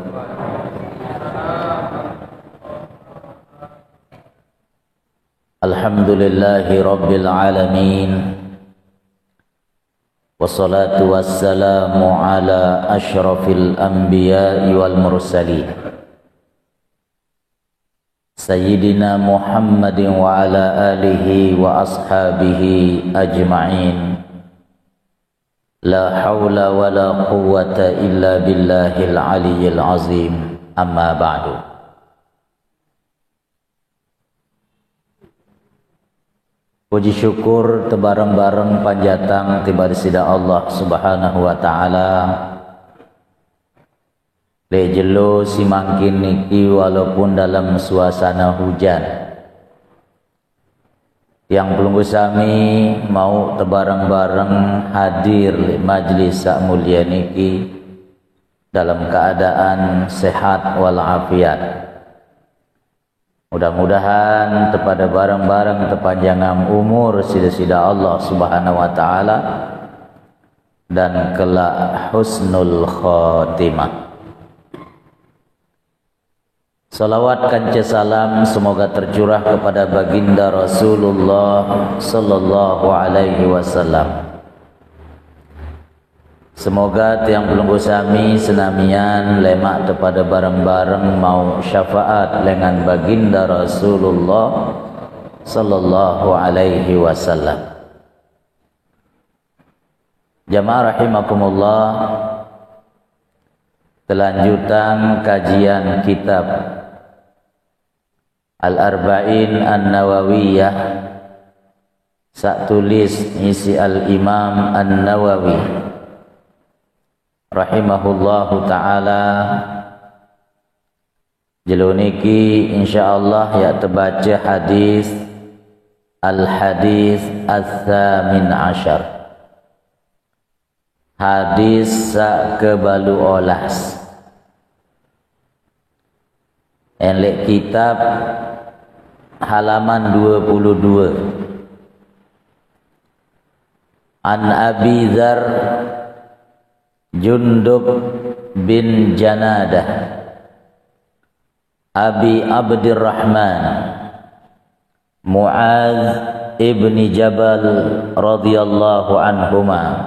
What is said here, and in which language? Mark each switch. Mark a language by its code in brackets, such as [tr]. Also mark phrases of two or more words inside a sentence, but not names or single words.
[ar] الحمد لله رب العالمين والصلاة والسلام على أشرف الأنبياء والمرسلين سيدنا محمد وعلى آله وأصحابه أجمعين. لا حول ولا قوة إلا بالله العلي العظيم. أما بعد. [sas] Puji syukur tebareng-bareng panjatang tiba di sida Allah [ar] سبحانه وتعالى. [sas] Lejelo simangkin niki [id] walaupun dalam suasana hujan. [sas] Yang pelunggu sami mau tebareng-bareng hadir di majlis sak mulia niki [id] dalam keadaan sehat walafiat. [sas] Mudah-mudahan kepada bareng-bareng tepanjangan umur sida-sida Allah [ar] سبحانه وتعالى [sas] dan kelak [ar] حسن الخاتمة. [id] Salawat kanca salam semoga tercurah kepada baginda Rasulullah [ar] صلى الله عليه وسلم. [sas] Semoga tiang pelunggu sami senamian lemak kepada bareng-bareng mau syafaat dengan baginda Rasulullah [ar] صلى الله عليه وسلم. جماعة رحمكم الله, [sas] kelanjutan kajian kitab Al-Arba'in An-Nawawiyah sak tulis isi Al-Imam An-Nawawi [ar] رحمه الله تعالى. [sas] Jeluniki insyaallah ya terbaca hadis [ar] الحديث الثامن عشر, [sas] hadis sak kebalu olas enlek kitab halaman 22. [ar] عن أبي ذر جندب بن جنادة أبي عبد الرحمن معاذ بن جبل رضي الله عنهما